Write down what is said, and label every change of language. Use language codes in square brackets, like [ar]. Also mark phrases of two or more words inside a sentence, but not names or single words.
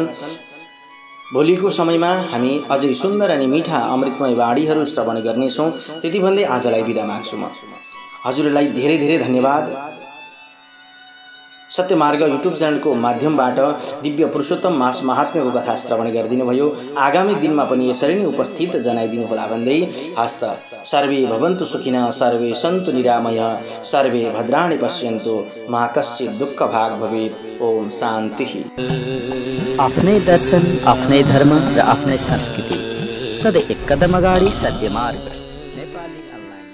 [ne] भोलिको समयमा हामी अझै सुन्दर अनि मिठा अमृतमय वाणीहरू श्रवण गर्नेछौँ। त्यति भन्दै आजलाई बिदा माग्छु। म हजुरलाई धेरै धेरै धन्यवाद। सत्यमार्ग युट्युब च्यानलको माध्यमबाट दिव्य पुरुषोत्तम मास महात्म्यको कथा श्रवण गरिदिनु भयो। आगामी दिनमा पनि यसरी नै उपस्थित जनाइदिनु होला भन्दै हस्त। [sa] सर्वे भवन्तु सुखिनः, सर्वे सन्तु निरामयः, सर्वे भद्राणि पश्यन्तु, मा कश्चित् दुःख भाग भवेत्। ओम शान्ति। [ne] आफ्नै दर्शन, आफ्नै धर्म र आफ्नै संस्कृति, सधैँ एक कदम अगाडि सत्य मार्ग। नेपाली